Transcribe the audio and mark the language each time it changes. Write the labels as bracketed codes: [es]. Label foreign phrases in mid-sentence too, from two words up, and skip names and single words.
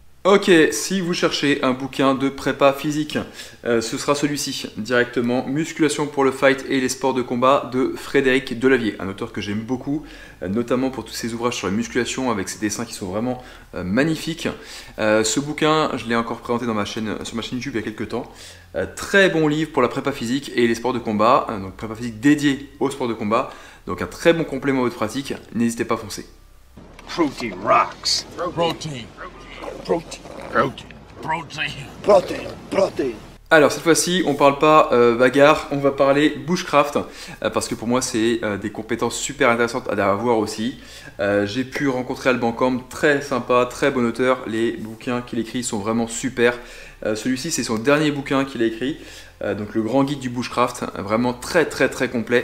[fr] Ok, si vous cherchez un bouquin de prépa physique, ce sera celui-ci, directement, Musculation pour le fight et les sports de combat de Frédéric Delavier, un auteur que j'aime beaucoup, notamment pour tous ses ouvrages sur la musculation avec ses dessins qui sont vraiment magnifiques. Ce bouquin, je l'ai encore présenté sur ma chaîne YouTube il y a quelques temps. Très bon livre pour la prépa physique et les sports de combat, donc prépa physique dédié aux sports de combat, donc un très bon complément à votre pratique, n'hésitez pas à foncer. [en] Protein rocks. Protein. Protein. Protein. Protein. Protein. Protein. [fr] Alors cette fois-ci, on parle pas bagarre, on va parler bushcraft, parce que pour moi c'est des compétences super intéressantes à avoir aussi. J'ai pu rencontrer Alban Camp, très sympa, très bon auteur, les bouquins qu'il écrit sont vraiment super. Celui-ci c'est son dernier bouquin qu'il a écrit, donc le grand guide du bushcraft, vraiment très complet.